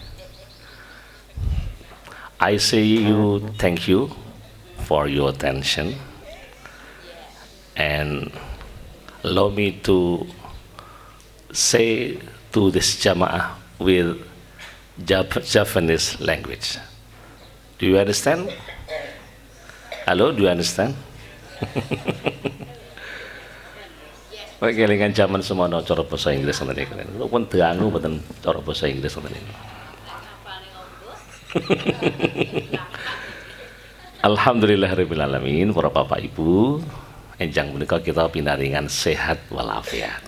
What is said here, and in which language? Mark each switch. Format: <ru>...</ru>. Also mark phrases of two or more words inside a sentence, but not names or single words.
<en>I say you thank you for your attention and allow me to say to this Jamaah with Japanese language. Do you understand? Hello, do you understand? Oke,</en> <jv>kelingan zaman semono cara basa Inggris ngoten iki. Kok pun dangu mboten cara basa Inggris ngoten iki.</jv> <ar>Alhamdulillahirabbil alamin,</ar> <jv>para Bapak Ibu, enjang menika kita pinaringan sehat walafiat.</jv>